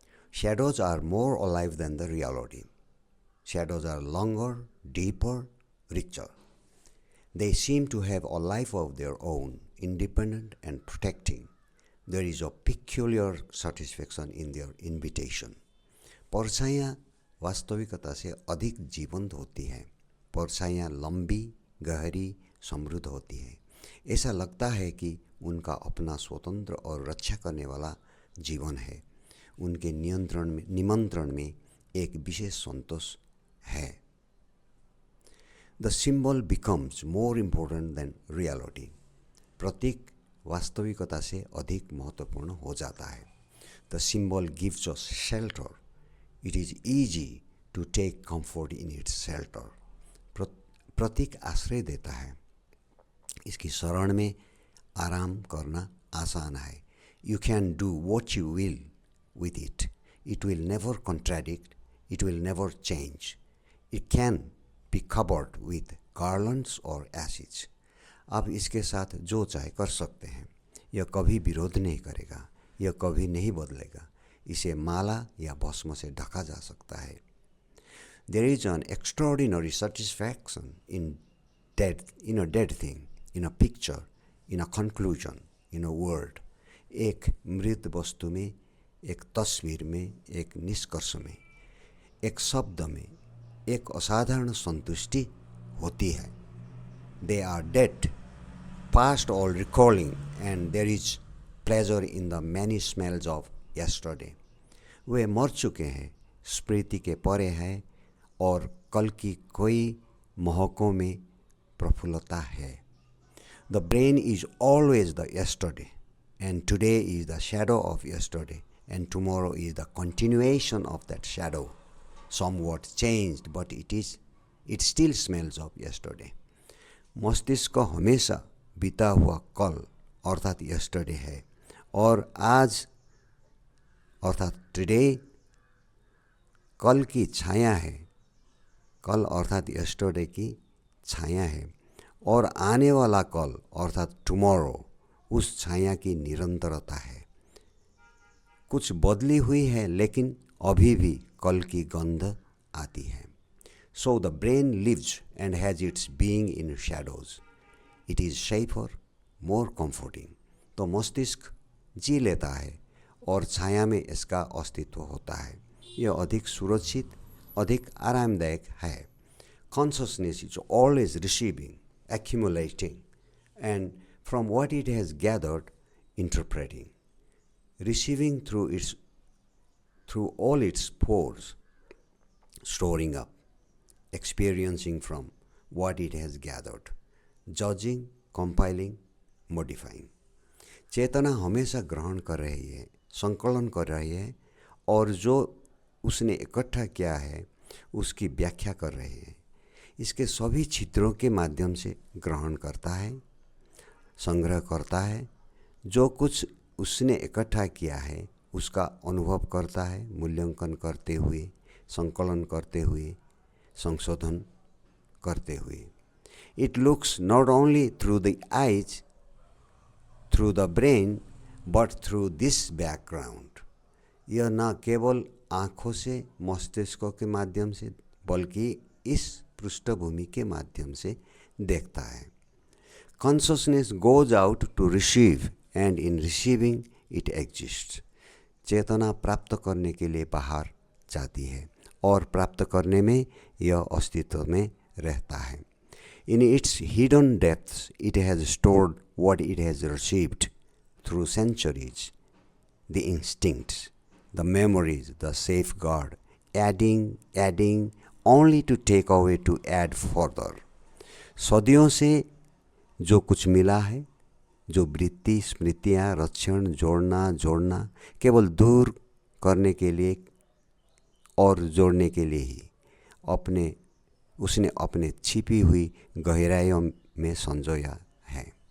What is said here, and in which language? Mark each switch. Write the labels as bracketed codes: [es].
[en] Shadows are more alive than the reality. Shadows are longer, deeper, richer. They seem to have a life of their own, independent and protecting. There is a peculiar satisfaction in their invitation. [hi] परछाइयाँ वास्तविकता से अधिक जीवंत होती हैं. परछाइयाँ लंबी, गहरी, समृद्ध होती हैं. ऐसा लगता है कि उनका अपना स्वतंत्र और रक्षा करने वाला जीवन है. उनके निमंत्रण में एक विशेष संतोष है. [en] The symbol becomes more important than reality. [hi] प्रतीक वास्तविकता से अधिक महत्वपूर्ण हो जाता है. [en] The symbol gives us shelter. It is easy to take comfort in its shelter. [hi] प्रतीक आश्रय देता है. इसकी शरण में आराम करना आसान है. [en] You can do what you will with it. It will never contradict. It will never change. It can be covered with garlands or ashes. [hi] आप इसके साथ जो चाहे कर सकते हैं. यह कभी विरोध नहीं करेगा. यह कभी नहीं बदलेगा. इसे माला या भस्म से ढका जा सकता है. [en] There is an extraordinary satisfaction in a dead thing, in a picture, in a conclusion, in a word. [hi] एक मृत वस्तु में, एक तस्वीर में, एक निष्कर्ष में, एक शब्द में, एक असाधारण संतुष्टि होती है. [en] They are dead, past all recalling, and there is pleasure in the many smells of yesterday. [hi] वे मर चुके हैं, स्मृति के परे हैं और कल की कोई महकों में प्रफुल्लता है. [en] The brain is always the yesterday, and today is the shadow of yesterday, and tomorrow is the continuation of that shadow, somewhat changed, but it still smells of yesterday. [hi] मस्तिष्क हमेशा बीता हुआ कल अर्थात yesterday है और आज अर्थात टुडे कल की छाया है. कल अर्थात yesterday की छाया है और आने वाला कल अर्थात tomorrow उस छाया की निरंतरता है. कुछ बदली हुई है लेकिन अभी भी कल की गंध आती है. [en] So the brain lives and has its being in shadows. It is safer, more comforting. [hi] तो मस्तिष्क जी लेता है और छाया में इसका अस्तित्व होता है. यह अधिक सुरक्षित, अधिक आरामदायक है. [en] Consciousness is always receiving, accumulating, and from what it has gathered, interpreting. Receiving through all its pores, storing up, experiencing from what it has gathered, judging, compiling, modifying. [hi] चेतना हमेशा ग्रहण कर रही है, संकलन कर रही है और जो उसने इकट्ठा किया है उसकी व्याख्या कर रही है. इसके सभी छिद्रों के माध्यम से ग्रहण करता है, संग्रह करता है. जो कुछ उसने इकट्ठा किया है उसका अनुभव करता है, मूल्यांकन करते हुए, संकलन करते हुए, संशोधन करते हुए. [en] It looks not only through the eyes, through the brain, but through this background. [hi] यह न केवल आँखों से, मस्तिष्क के माध्यम से, बल्कि इस पृष्ठभूमि के माध्यम से देखता है. [en] Consciousness goes out to receive, and in receiving it exists. [hi] चेतना प्राप्त करने के लिए बाहर जाती है और प्राप्त करने में यह अस्तित्व में रहता है. [en] In its hidden depths, it has stored what it has received through centuries, the instincts, the memories, the safeguard, adding, only to take away to add further. [hi] सदियों से जो कुछ मिला है, जो वृत्ति, स्मृतियाँ, रक्षण, जोड़ना केवल दूर करने के लिए और जोड़ने के लिए ही उसने अपने छिपी हुई गहराइयों में संजोया है.